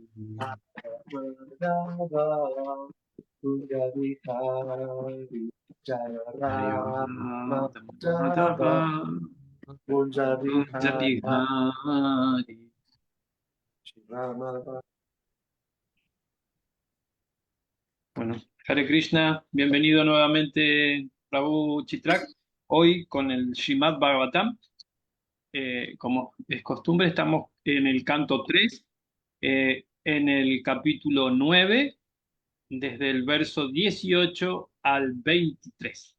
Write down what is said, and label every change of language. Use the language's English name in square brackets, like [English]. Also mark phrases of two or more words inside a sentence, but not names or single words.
[Sanskrit] Radha Kunja Vihari Jaya Jayarada Radha Madhava Kunja Kunja Vihari [Spanish] Bihari. Bueno, Hare Krishna, bienvenido nuevamente Prabhu Chitrak, hoy con el Srimad Bhagavatam. Como es costumbre, estamos en el canto 3, en el capítulo 9, desde el verso 18 al 23.